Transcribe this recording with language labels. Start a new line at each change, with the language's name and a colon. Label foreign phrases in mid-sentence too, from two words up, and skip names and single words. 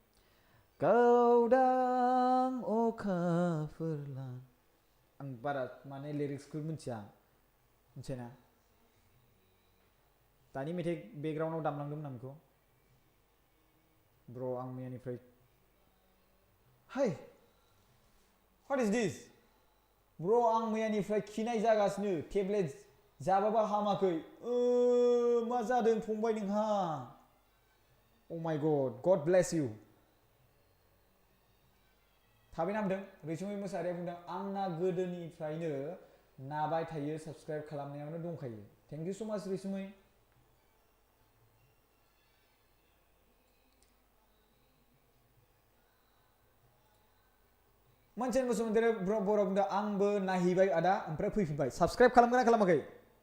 Bodo: गावदां अखाफोरला आं बारा माने लिरिक्सखौ मिथियाना दानि मेथाइ बेकग्राउन्डआव दामलांदोंमोन आं बेखौ ब्र' आं मैयानिफ्राय
English: hi what is this bro'
Bodo: आं मैयानिफ्राय खिनाय जागासिनो टेब्लेट जाबाबो हामाखै मा जादों फंबाय नोंहा
English: oh my god bless you
Bodo: थाबैनो हामदों रैसुमै मोसाहारिया बुंदों आंना गोदोनिफ्रायनो नाबाय थायो साबस्क्राइब खालामनायावनो दंखायो
English: thank you so much
Bodo: रैसुमै मोनसे बसुमतारी बर' बुंदों आंबो नायहैबाय आदा ओमफ्राय फैफिनबाय साबस्क्राइब खालामगोन ना खालामाखै